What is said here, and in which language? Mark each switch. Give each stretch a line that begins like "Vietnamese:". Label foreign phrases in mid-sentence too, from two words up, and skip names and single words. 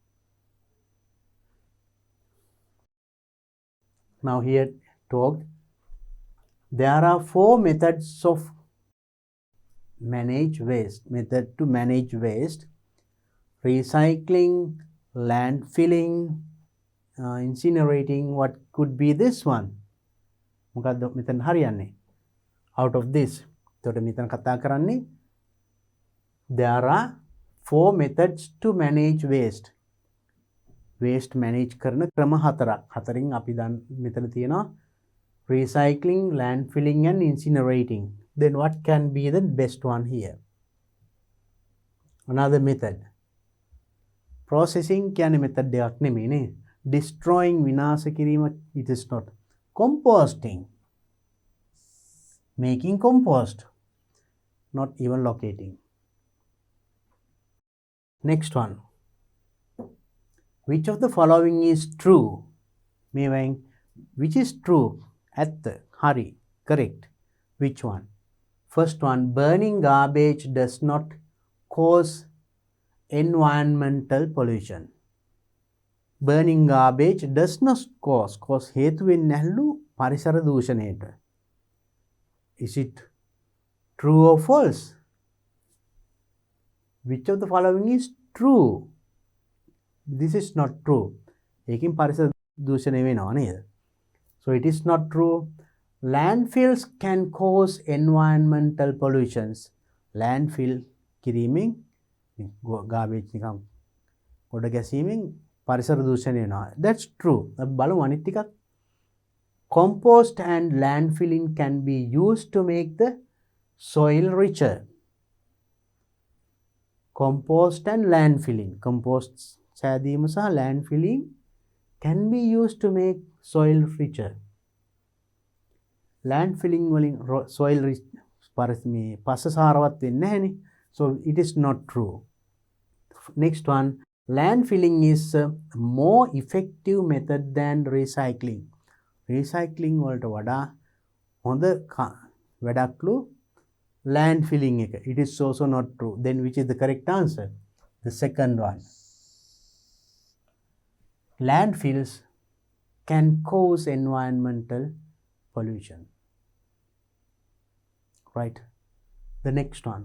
English: Now here talked, there are 4 methods of manage waste. Method to manage waste: recycling, landfilling, incinerating. What could be this one?
Sinhala: මොකද්ද මෙතන හරියන්නේ?
English: Out of this.
Sinhala: එතකොට මෙතන කතා කරන්නේ
English: there are 4 methods to manage waste. waste manage
Sinhala: කරන ක්‍රම 4ක්. හතරින් අපි මෙතන තියෙනවා
English: recycling, landfilling and incinerating. Then what can be the best one here? Another method. Processing කියන්නේ method
Sinhala: දෙකක් නෙමෙයිනේ. Destroying විනාශ කිරීම,
English: it is not. Composting, making compost, not even locating. Next one. Which of the following is true? Meaning, which is true?
Sinhala: ඇත්ත, හරි,
English: correct. Which one? First one, burning garbage does not cause environmental pollution. Burning garbage does not cause
Sinhala: හේතු වෙන්නේ නැල්ලු පරිසර දූෂණයට.
English: Is it true or false? Which of the following is true? This is not true.
Sinhala: ඒකින් පරිසර දූෂණය වෙනවා නේද?
English: So it is not true. Landfills can cause environmental pollutions.
Sinhala: Landfill කිරීමෙන් garbage නිකම් ගොඩ ගැසීමෙන් පරිසර දූෂණය වෙනවා.
English: That's true.
Sinhala: අපි බලමු අනිත් ටිකක්.
English: Compost and landfilling can be used to make the soil richer. Compost and landfilling. Compost
Sinhala: සෑදීම සහ
English: landfilling can be used to make soil richer.
Sinhala: Landfilling වලින්
English: soil rich
Sinhala: පස සාරවත් වෙන්නේ නැහැනේ.
English: So it is not true. Next one, landfilling is a more effective method than recycling.
Sinhala: Recycling වලට වඩා හොඳ වැඩක්ලු landfilling එක.
English: It is also not true. Then which is the correct answer? The second one. Landfills can cause environmental pollution. Right. The next one.